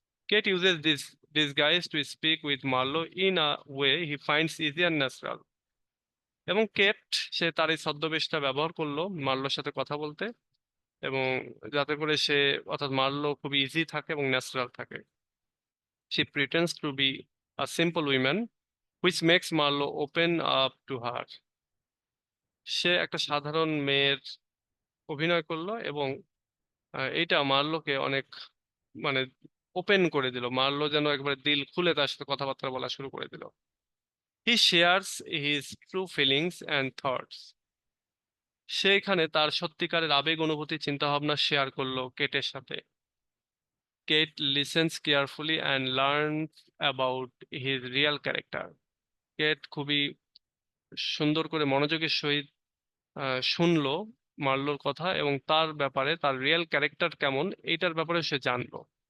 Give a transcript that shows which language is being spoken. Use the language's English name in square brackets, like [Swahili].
[English] Kate uses this disguise to speak with Marlo in a way he finds easy and natural. [Bangla] এবং Kate সে তার এই ছদ্মবেশটা ব্যবহার করলো মার্লোর সাথে কথা বলতে, এবং যাতে করে সে অর্থাৎ মার্লো খুব ইজি থাকে এবং ন্যাচারাল থাকে। [English] She pretends to be a simple woman, which makes Marlo open up to her. [Bangla] সে একটা সাধারণ মেয়ের অভিনয় করলো এবং এইটা মার্লোকে অনেক মানে ওপেন করে দিল। মার্লো যেন একবারে দিল খুলে তার সাথে কথাবার্তা বলা শুরু করে দিল। [English] He shares his true feelings and thoughts. [Bangla] সে এখানে তার সত্যিকারের আবেগ অনুভূতি চিন্তা ভাবনা শেয়ার করলো কেটের সাথে। [English] Kate listens carefully and learns about his real character. [Bangla] Kate খুবই সুন্দর করে মনোযোগের সহিত শুনলো মার্লোর কথা এবং তার ব্যাপারে তার রিয়েল ক্যারেক্টার কেমন এইটার ব্যাপারে সে জানলো।